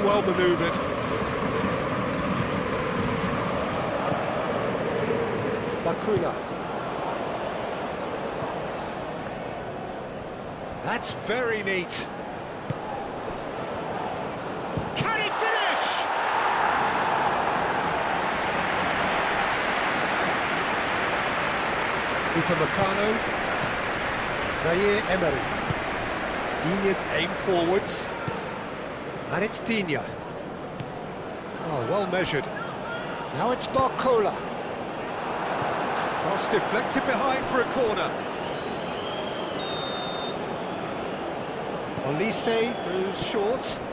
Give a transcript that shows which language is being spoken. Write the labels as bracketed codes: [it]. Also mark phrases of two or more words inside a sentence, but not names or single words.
[en] outmanoeuvred. Bakuna. That's very neat. Can he finish? Upamecano. Zaire Emery. Digne aim forwards. And it's Digne. Oh, well measured. Now it's Barcola. Cross deflected behind for a corner. Olise goes short.